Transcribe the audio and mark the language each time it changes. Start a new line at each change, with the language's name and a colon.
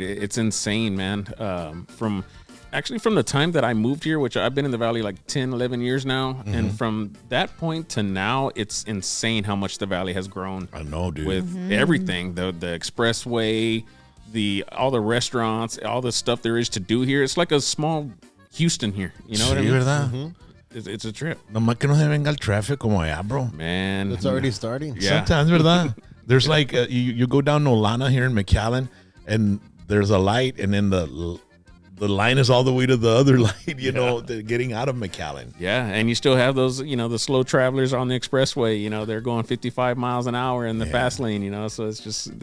English: It's insane, man. From the time that I moved here, which I've been in the valley like 10, 11 years now, and from that point to now, it's insane how much the valley has grown. I know, dude. With everything, the expressway, all the restaurants, all the stuff there is to do here. It's like a small Houston here. You know what I mean?
Spanish: ¿Verdad?
English: Mm-hmm. It's a trip.
Spanish: Nomás que no se venga el traffic como allá, bro.
English: Man. It's already starting. Yeah. Sometimes,
Spanish: ¿verdad?
English: There's like, you go down Nolana here in McAllen, and there's a light, and then the line is all the way to the other light, getting out of McAllen. Yeah, and you still have those, the slow travelers on the expressway, they're going 55 miles an hour in the fast lane, so it's just...